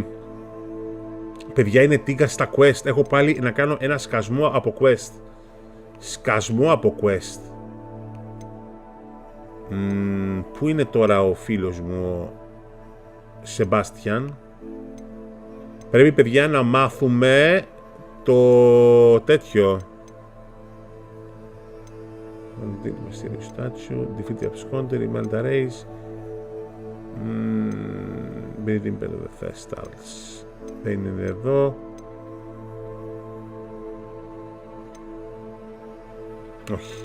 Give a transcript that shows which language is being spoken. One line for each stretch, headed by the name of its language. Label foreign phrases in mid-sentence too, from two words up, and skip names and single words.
Greek: Παιδιά, είναι τίγκα στα quest. Έχω πάλι να κάνω ένα σκασμό από quest. Σκασμό από quest. Πού είναι τώρα ο φίλος μου ο Σεμπάστιαν? Πρέπει, παιδιά, να μάθουμε το τέτοιο.
English: Defeat the absconder, Imelda Race. Breathing better the Thestals.
Greek: Δεν είναι εδώ. Όχι.